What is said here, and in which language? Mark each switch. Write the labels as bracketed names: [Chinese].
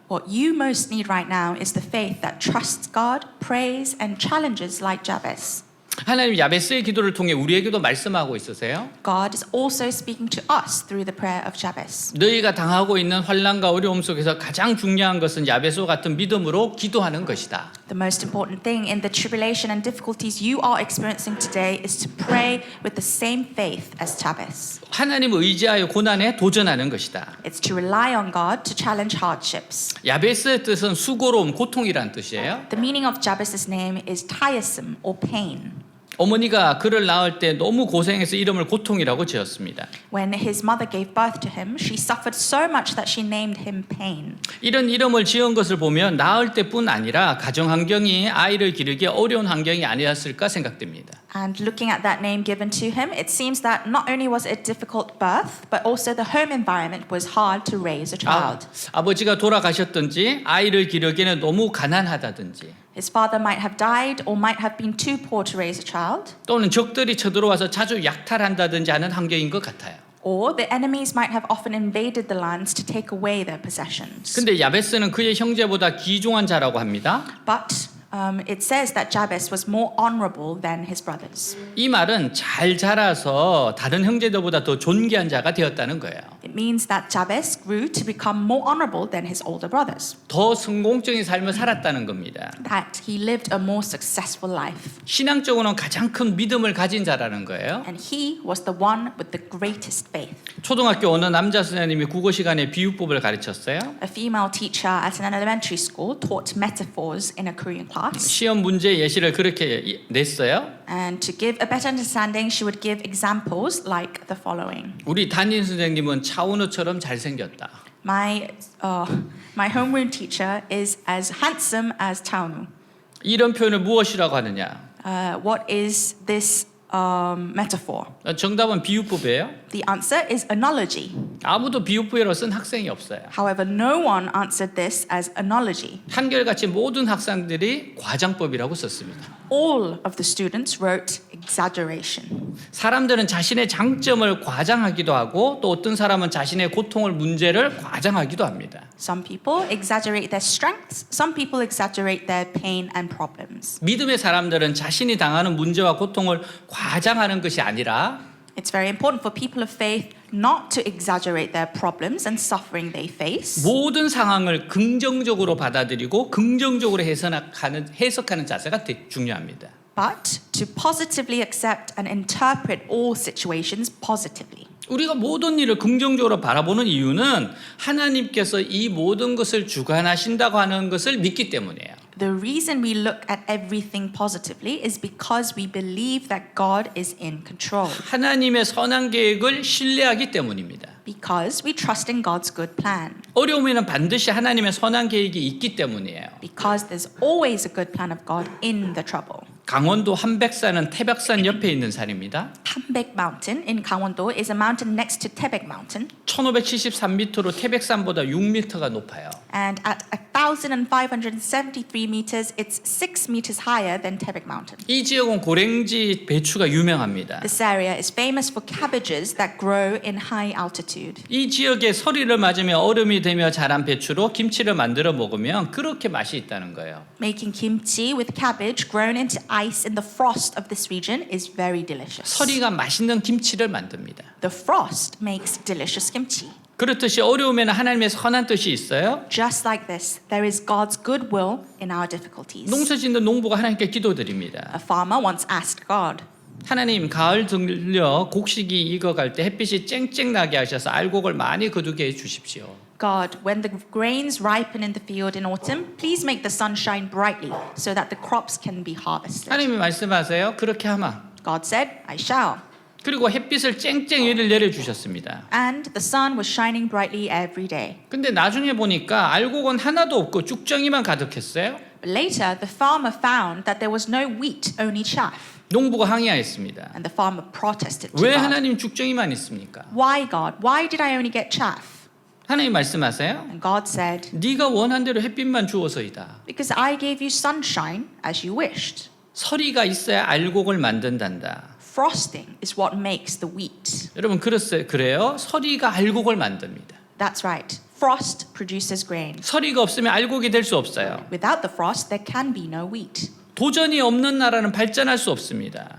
[English] What you most need right now is the faith that trusts God, prays, and challenges like Jabez. [Korean] 하나님 야베스의 기도를 통해 우리에게도 말씀하고 있으세요. [English] God is also speaking to us through the prayer of Jabez. [Korean] 너희가 당하고 있는 환난과 어려움 속에서 가장 중요한 것은 야베스와 같은 믿음으로 기도하는 것이다. [English] The most important thing in the tribulation and difficulties you are experiencing today is to pray with the same faith as Jabez. [Korean] 하나님을 의지하여 고난에 도전하는 것이다. [English] It's to rely on God to challenge hardships. [Korean] 야베스의 뜻은 수고로움, 고통이란 뜻이에요. [English] The meaning of Jabez's name is tiresome or pain. [Korean] 어머니가 그를 낳을 때 너무 고생해서 이름을 고통이라고 지었습니다. [English] When his mother gave birth to him, she suffered so much that she named him Pain. [Korean] 이런 이름을 지은 것을 보면 낳을 때뿐 아니라 가정 환경이 아이를 기르기 어려운 환경이 아니었을까 생각됩니다. [English] And looking at that name given to him, it seems that not only was it a difficult birth, but also the home environment was hard to raise a child. [Korean] 아버지가 돌아가셨든지 아이를 기르기에는 너무 가난하다든지 [English] His father might have died or might have been too poor to raise a child. [Korean] 또는 적들이 쳐들어와서 자주 약탈한다든지 하는 환경인 것 같아요. [English] Or the enemies might have often invaded the lands to take away their possessions. [Korean] 근데 야베스는 그의 형제보다 귀중한 자라고 합니다. [English] But it says that Jabez was more honorable than his brothers. [Korean] 이 말은 잘 자라서 다른 형제들보다 더 존귀한 자가 되었다는 거예요. [English] It means that Jabez grew to become more honorable than his older brothers. [Korean] 더 성공적인 삶을 살았다는 겁니다. [English] That he lived a more successful life. [Korean] 신앙적으로는 가장 큰 믿음을 가진 자라는 거예요. [English] And he was the one with the greatest faith. [Korean] 초등학교 어느 남자 선생님이 국어 시간에 비유법을 가르쳤어요. [English] A female teacher at an elementary school taught metaphors in a Korean class. [Korean] 시험 문제 예시를 그렇게 냈어요. [English] And to give a better understanding, she would give examples like the following. [Korean] 우리 담임 선생님은 차은우처럼 잘생겼다. [English] My homeroom teacher is as handsome as Taunu. [Korean] 이런 표현을 무엇이라고 하느냐? [English] What is this metaphor? [Korean] 정답은 비유법이에요. [English] The answer is analogy. [Korean] 아무도 비유법이라고 쓴 학생이 없어요. [English] However, no one answered this as analogy. [Korean] 한결같이 모든 학생들이 과장법이라고 썼습니다. [English] All of the students wrote exaggeration. [Korean] 사람들은 자신의 장점을 과장하기도 하고 또 어떤 사람은 자신의 고통을 문제를 과장하기도 합니다. [English] Some people exaggerate their strengths, some people exaggerate their pain and problems. [Korean] 믿음의 사람들은 자신이 당하는 문제와 고통을 과장하는 것이 아니라 [English] It's very important for people of faith not to exaggerate their problems and suffering they face, [Korean] 모든 상황을 긍정적으로 받아들이고 긍정적으로 해석하는 자세가 중요합니다. [English] but to positively accept and interpret all situations positively. [Korean] 우리가 모든 일을 긍정적으로 바라보는 이유는 하나님께서 이 모든 것을 주관하신다고 하는 것을 믿기 때문이에요. [English] The reason we look at everything positively is because we believe that God is in control. [Korean] 하나님의 선한 계획을 신뢰하기 때문입니다. [English] Because we trust in God's good plan. [Korean] 어려움에는 반드시 하나님의 선한 계획이 있기 때문이에요. [English] Because there's always a good plan of God in the trouble. [Korean] 강원도 한백산은 태백산 옆에 있는 산입니다. [English] Hanbek Mountain in Gangwon-do is a mountain next to Taebaek Mountain. [Korean] 1573m로 태백산보다 6m가 높아요. [English] And at 1,573 meters, it's 6 meters higher than Taebaek Mountain. [Korean] 이 지역은 고랭지 배추가 유명합니다. [English] This area is famous for cabbages that grow in high altitude. [Korean] 이 지역에 서리를 맞으며 얼음이 되며 자란 배추로 김치를 만들어 먹으면 그렇게 맛이 있다는 거예요. [English] Making kimchi with cabbage grown into ice in the frost of this region is very delicious. [Korean] 서리가 맛있는 김치를 만듭니다. [English] The frost makes delicious kimchi. [Korean] 그렇듯이 어려움에는 하나님의 선한 뜻이 있어요. [English] Just like this, there is God's good will in our difficulties. [Korean] 농사짓는 농부가 하나님께 기도드립니다. [English] A farmer once asked God, [Korean] 하나님, 가을 들려 곡식이 익어갈 때 햇빛이 쨍쨍 나게 하셔서 알곡을 많이 거두게 해 주십시오. [English] God, when the grains ripen in the field in autumn, please make the sun shine brightly so that the crops can be harvested. [Korean] 하나님이 말씀하세요. 그렇게 하마. [English] God said, I shall. [Korean] 그리고 햇빛을 쨍쨍이를 내려주셨습니다. [English] And the sun was shining brightly every day. [Korean] 근데 나중에 보니까 알곡은 하나도 없고 쭉정이만 가득했어요. [English] But later, the farmer found that there was no wheat, only chaff. [Korean] 농부가 항의하였습니다. [English] And the farmer protested to [Korean] 왜 [English] God. [Korean] 하나님 쭉정이만 있습니까? [English] Why, God? Why did I only get chaff? And [Korean] 하나님 말씀하세요. [English] God said, [Korean] 네가 원한 대로 햇빛만 주어서이다. [English] because I gave you sunshine as you wished. [Korean] 서리가 있어야 알곡을 만든단다. [English] Frosting is what makes the wheat. [Korean] 여러분 그래요? 서리가 알곡을 만듭니다. [English] That's right. Frost produces grain. [Korean] 서리가 없으면 알곡이 될 수 없어요. [English] Without the frost, there can be no wheat. [Korean] 도전이 없는 나라는 발전할 수 없습니다.